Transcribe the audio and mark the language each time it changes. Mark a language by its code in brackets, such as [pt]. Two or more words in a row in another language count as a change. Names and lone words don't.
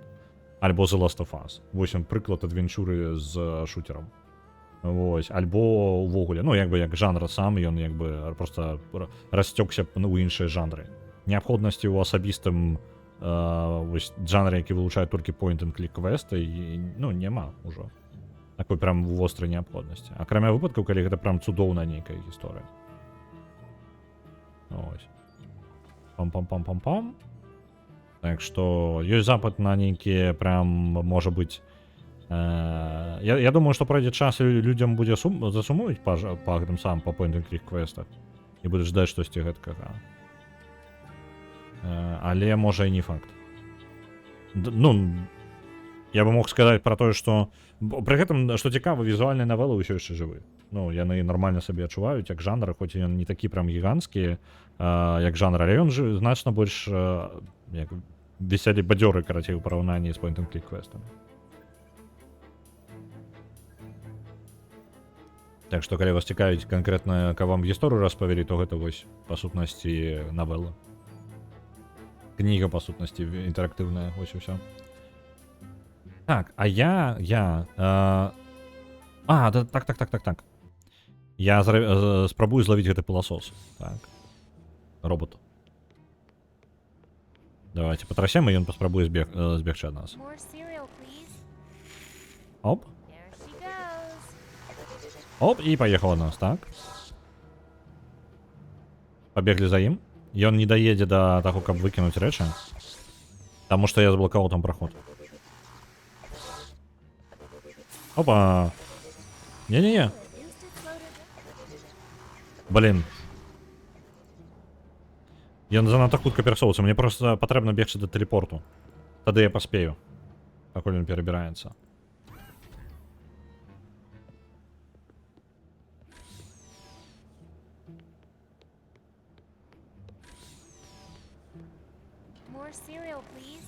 [be] Альбо The Last of Us. Вось он прыклад адвенчуры з шутером. Вось. Альбо увогуле, ну як бы як жанр сам, ён як бы просто расцёкся ў іншыя жанры. Неабходнасці ў асабістым вось жанры, які вылучае толькі [en] point-and-click [be] квесты, ну няма ўжо. Такой прям вострай неабходнасці. Акрамя выпадкаў, калі гэта прям цудоўная нейкая гісторыя. Ось. Пам-пам-пам-пам-пам. Так што ёсць запыт на нейкія прям, можа быць... Я думаю, што пройдзе час, і людзям будзе засумуюць па гэтым самым, па [en] point-and-click [be] квестах. І будуць ждаць штосьці гэткага. Але, можа, і не факт. Ну, я бы мог сказаць пра тое, што... Пры гэтым, што цікава, візуальныя навелы ўсё яшчэ жывы. Ну, яны нармальна сабе адчуваюць як жанр, хоць ён не такі прям гіганцкі, як жанр, але ён жа значна больш як весялей бадзёры, карацей, у параўнанні з [en] point-and-click [be] квестамі. Так што, калі вас цікавіць канкрэтна, каб вам гісторыю распавялі, то гэта вось, па сутнасці, навелла. Кніга, па сутнасці, інтэрактыўная, вось і ўсё. Так, а я... Так. Я спрабую злавіць гэты пыласос. Так. Робот. Давайте патрасем, і ён паспрабуе збегчы ад нас. [en] More cereal, please. [be] Оп. [en] There she goes. [be] Оп, і паехала нас, так. Пабеглі за ім. Ён не даедзе да таго, каб выкінуць рэчы. Таму што я заблакаваў там праход. Опа. Не-не-не. Блин. Ён занадта хутка перасоўваецца. Мне проста патрэбна бегчы да тэлепорту. Тады я паспею. Пакуль ён перабіраецца. [en] More cereal, please.